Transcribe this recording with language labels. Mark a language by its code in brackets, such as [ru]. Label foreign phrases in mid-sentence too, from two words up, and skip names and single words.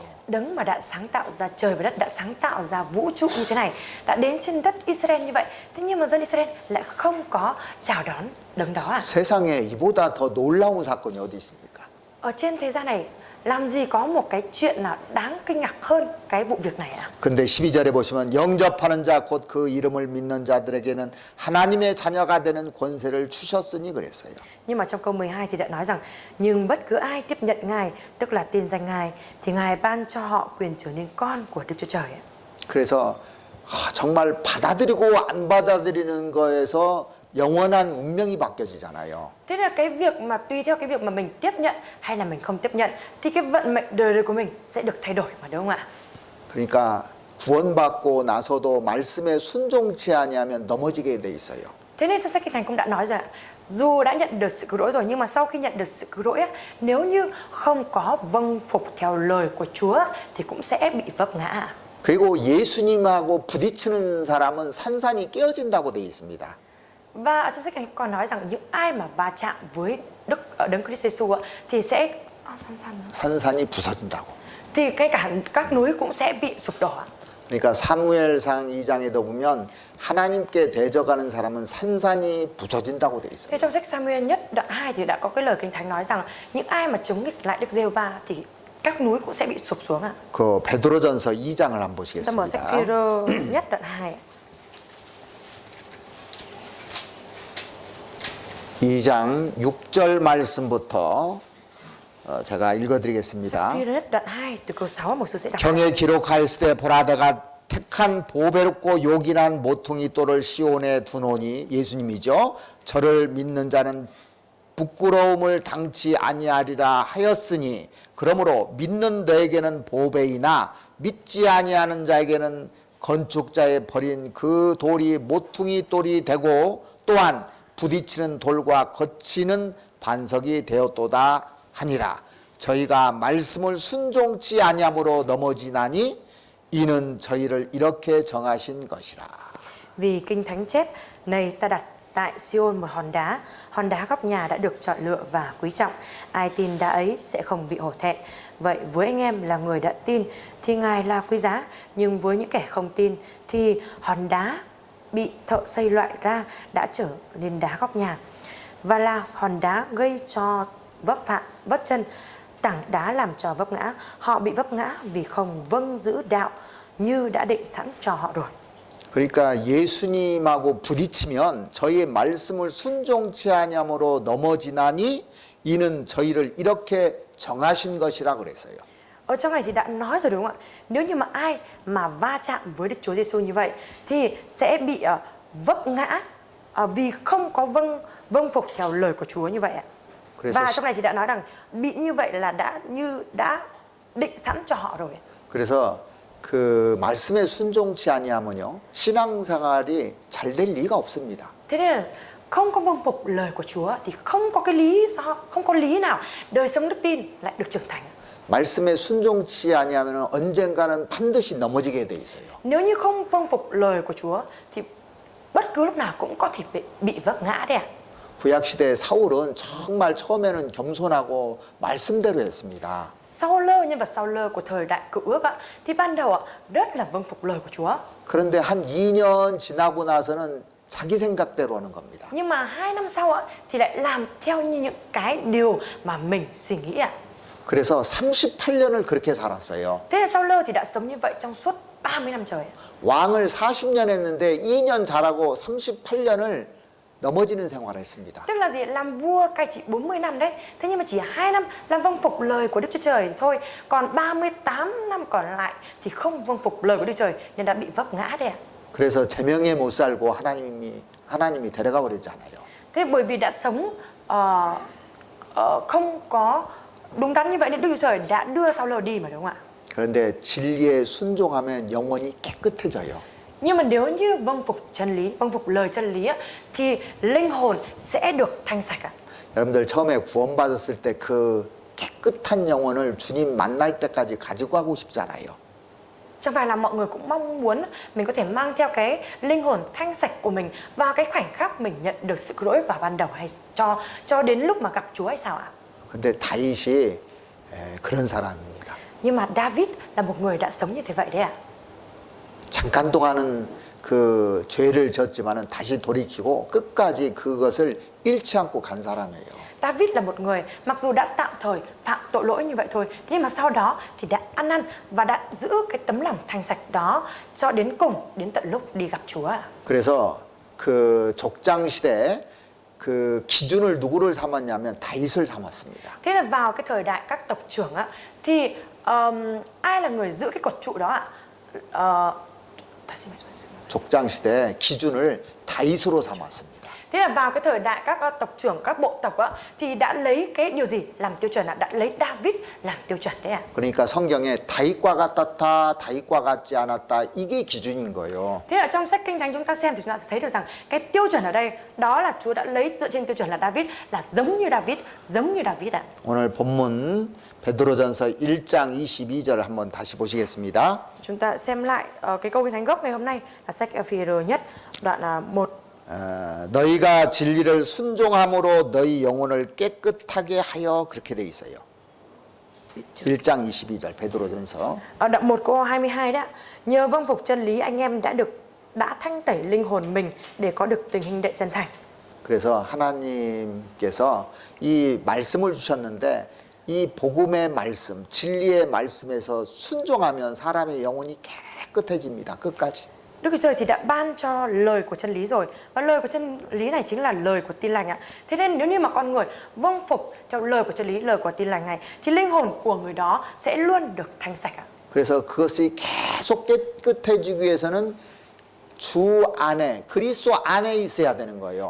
[vi] Đấng mà đã sáng tạo ra trời và đất, đã sáng tạo ra vũ trụ như thế này, đã đến trên đất Israel như vậy. Thế nhưng mà dân Israel lại không có chào đón đấng đó à? [ko] 세상에 이보다 더 놀라운 사건이 어디 있습니까? [vi] Ở trên thế gian này làm gì có một cái chuyện nào đáng kinh ngạc hơn cái vụ việc này ạ? [ko] 근데 12절에 보시면 영접하는 자 곧 그 이름을 믿는 자들에게는 하나님의 자녀가 되는 권세를 주셨으니 그랬어요. [vi] Nhưng mà trong câu 12 thì đã nói rằng nhưng bất cứ ai tiếp nhận Ngài, tức là tin danh Ngài, thì Ngài ban cho họ quyền trở nên con của Đức Chúa Trời ạ. [ko] 그래서 정말 받아들이고 안 받아들이는 거에서 영원한 운명이 바뀌어지잖아요. [vi] Thế là cái việc mà tùy theo cái việc mà mình tiếp nhận hay là mình không tiếp nhận thì cái vận mệnh đời đời của mình sẽ được thay đổi mà, đúng không ạ? [ko] 그러니까 구원받고 나서도 말씀에 순종치 아니하면 넘어지게 돼 있어요. [vi] Thế nên trong sách Kinh Thánh cũng đã nói rồi ạ, dù đã nhận được sự cứu rỗi rồi nhưng mà sau khi nhận được sự cứu rỗi á, nếu như không có vâng phục theo lời của Chúa thì cũng sẽ bị vấp ngã. [ko] 그리고 예수님하고 부딪히는 사람은 산산이 깨어진다고 돼 있습니다. [vi] Và ở trong sách Kinh Thánh còn nói rằng những ai mà va chạm với Đấng Christ Jesus ạ, thì sẽ [ko] 산산이 부서진다고. [vi] thì ngay cả các núi cũng sẽ bị sụp đổ. [ko] 그러니까 사무엘상 2장에도 보면 하나님께 대적하는 사람은 산산이 부서진다고 돼 있어요. [vi] Thế trong sách Samuel nhất đoạn 2 thì đã có cái lời Kinh Thánh nói rằng những ai mà chống nghịch lại Đức Giê-hô-va thì các núi cũng sẽ bị sụp xuống ạ. [ko] 그 베드로전서 2장을 한번 [vi] Ta mở sách [ko] 보시겠습니다. [vi] Phi-rơ nhất đoạn 2. [ko] 2장 6절 말씀부터 제가 읽어드리겠습니다. [vi] Phi-rơ nhất đoạn 2 từ câu 6 một sư sẽ đọc. [ko] 경에 기록하였을 때 보라 내가 택한 보배롭고 요긴한 모퉁이 돌을 시온에 두노니 예수님이죠. 저를 믿는 자는 부끄러움을 당치 아니하리라 하였으니 그러므로 믿는 너에게는 보배이나 믿지 아니하는 자에게는 건축자의 버린 그 돌이 모퉁이 돌이 되고 또한 부딪히는 돌과 거치는 반석이 되었도다 하니라. 저희가 말씀을 순종치 아니함으로 넘어지나니 이는 저희를 이렇게 정하신 것이라. [vi] Vì Kinh Thánh chép, này ta đặt tại Sion một hòn đá góc nhà đã được chọn lựa và quý trọng. Ai tin đá ấy sẽ không bị hổ thẹn. Vậy với anh em là người đã tin thì Ngài là quý giá, nhưng với những kẻ không tin thì hòn đá bị thợ xây loại ra đã trở nên đá góc nhà và là hòn đá gây cho vấp chân, tảng đá làm cho vấp ngã. Họ bị vấp ngã vì không vâng giữ đạo như đã định sẵn cho họ rồi. [ko] 그러니까 예수님하고 부딪히면 저희의 말씀을 순종치 아니함으로 넘어지나니 이는 저희를 이렇게 정하신 것이라 그랬어요. [vi] Ở trong này thì đã nói rồi đúng không ạ? Nếu như mà ai mà va chạm với Đức Chúa Giêsu như vậy thì sẽ bị vấp ngã vì không có vâng phục theo lời của Chúa như vậy ạ. Và trong này thì đã nói rằng bị như vậy là đã định sẵn cho họ rồi. [ko] 그래서 그 말씀에 순종치 아니하면요 신앙생활이 잘 될 리가 없습니다. [vi] Thế nên là không có vâng phục lời của Chúa thì không có lý nào đời sống đức tin lại được trưởng thành. [ko] 말씀에 순종치 아니하면 언젠가는 반드시 넘어지게 돼 있어요. [vi] Nếu như không vâng phục lời của Chúa thì bất cứ lúc nào cũng có thể bị vấp ngã đấy ạ. [ko] 구약 시대 사울은 정말 처음에는 겸손하고 말씀대로 했습니다. [vi] Nhân vật Sau-lơ của thời đại Cựu Ước thì ban đầu rất là vâng phục lời của Chúa. [ko] 그런데 한 2년 지나고 나서는 자기 생각대로 하는 겁니다. [vi] Nhưng mà 2 năm sau thì lại làm theo những cái điều mà mình suy nghĩ ạ. [ko] 그래서 38년을 그렇게 살았어요. [vi] Thế là Sau-lơ thì đã sống như vậy trong suốt 30 năm trời. [ko] 왕을 40년 했는데 2년 잘하고 38년을 넘어지는 생활을 했습니다. [vi] Tức là gì? Làm vua cai trị 40 năm đấy. Thế nhưng mà chỉ 2 năm làm vâng phục lời của Đức Chúa Trời thôi. Còn 38 năm còn lại thì không vâng phục lời của Đức Trời nên đã bị vấp ngã đấy ạ. [ko] 그래서 제명에 못 살고 하나님이 데려가 버렸잖아요. [vi] Thế bởi vì đã sống không có đúng đắn như vậy nên Đức Chúa Trời đã đưa Sau-lơ đi mà, đúng không ạ? [ko] 그런데 진리에 순종하면 영혼이 깨끗해져요. [vi] Nhưng mà nếu như vâng phục chân lý, vâng phục lời chân lý thì linh hồn sẽ được thanh sạch ạ. [ko] 여러분들 처음에 구원받았을 때 그 깨끗한 영혼을 주님 만날 때까지 가지고 가고 싶잖아요. [vi] Chẳng phải là mọi người cũng mong muốn mình có thể mang theo cái linh hồn thanh sạch của mình vào cái khoảnh khắc mình nhận được sự cứu rỗi vào ban đầu hay cho đến lúc mà gặp Chúa hay sao ạ? [ko] 근데 다윗이 그런 사람입니다. [vi] Nhưng mà David là một người đã sống như thế vậy đấy ạ. [ko] 잠깐 동안은 그 죄를 졌지만은 다시 돌이키고 끝까지 그것을 잃지 않고 간 사람이에요. [vi] David là một người mặc dù đã tạm thời phạm tội lỗi như vậy thôi, thế nhưng mà sau đó thì đã ăn năn và đã giữ cái tấm lòng thanh sạch đó cho đến cùng, đến tận lúc đi gặp Chúa. [ko] 그래서 그 족장 시대에 그 기준을 누구를 삼았냐면 다윗을 삼았습니다. [vi] Thế là vào cái thời đại các tộc trưởng á, thì ai là người giữ cái cột trụ đó ạ? [ko] 다시 말씀해주세요. 족장 시대에 기준을 다윗으로 삼았습니다. [vi] Thế là vào cái thời đại các tộc trưởng, các bộ tộc á, thì đã lấy cái điều gì làm tiêu chuẩn ạ? Đã lấy David làm tiêu chuẩn đấy ạ. [ko] 그러니까 성경에 다윗과 같았다, 다윗과 같지 않았다 이게 기준인 거예요. [vi] Thế là trong sách Kinh Thánh chúng ta xem thì chúng ta sẽ thấy được rằng cái tiêu chuẩn ở đây đó là Chúa đã lấy dựa trên tiêu chuẩn là David, là giống như David ạ. [ko] 오늘 본문 베드로전서 1장 22절 한번 다시 보시겠습니다. [vi] Chúng ta xem lại cái câu Kinh Thánh gốc ngày hôm nay là sách Phi-e-rơ nhất đoạn 1. [ko] 너희가 진리를 순종함으로 너희 영혼을 깨끗하게 하여 그렇게 돼 있어요. 1장 22절 베드로전서. [vi] Ở đoạn 1 câu 22 đó, nhờ vâng phục chân lý anh em đã thanh tẩy linh hồn mình để có được tình hình đệ chân thành. [ko] 그래서 하나님께서 이 말씀을 주셨는데 이 복음의 말씀, 진리의 말씀에서 순종하면 사람의 영혼이 깨끗해집니다. 끝까지. [vi] Đức Chúa Trời thì đã ban cho lời của chân lý rồi, và lời của chân lý này chính là lời của tin lành ạ. Thế nên nếu như mà con người vâng phục theo lời của chân lý, lời của tin lành này, thì linh hồn của người đó sẽ luôn được thanh sạch ạ. [ko] 그래서 그것이 계속 깨끗해지기 위해서는 주 안에 그리스도 안에 있어야 되는 거예요.